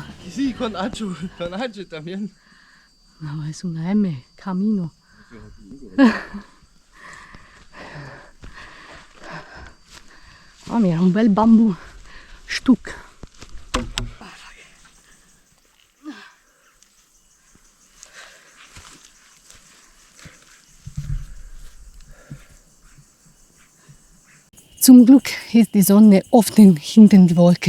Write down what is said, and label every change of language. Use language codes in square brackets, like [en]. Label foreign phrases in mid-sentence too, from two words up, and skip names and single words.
[es] Sí, con H también. No, es una M. Camino. Oh, mira, [it] un bel bambù. [en] Stuck. [de] Zum Glück ist die Sonne oft hinter die Wolke.